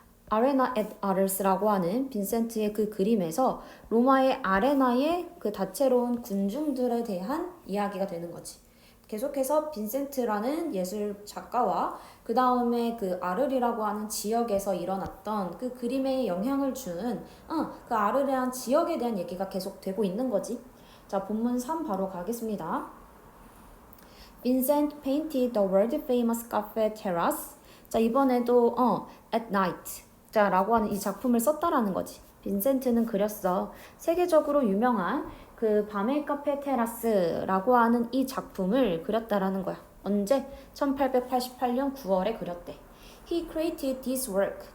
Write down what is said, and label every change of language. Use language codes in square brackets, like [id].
[ko] 아레나 앳 아르스라고 하는 빈센트의 그 그림에서 로마의 아레나의 그 다채로운 군중들에 대한 이야기가 되는 거지. 계속해서 빈센트라는 예술 작가와 그 다음에 그 아르리라고 하는 지역에서 일어났던 그 그림에 영향을 준 그 아르리라는 지역에 대한 얘기가 계속 되고 있는 거지. 자, 본문 3 바로 가겠습니다. [en] Vincent painted the world famous cafe terrace. [ko] 자, 이번에도 [en] at night [ko] 자 라고 하는 이 작품을 썼다라는 거지. 빈센트는 그렸어. 세계적으로 유명한 그 밤의 카페 테라스라고 하는 이 작품을 그렸다라는 거야. 언제? 1888년 9월에 그렸대. [en] He created this work.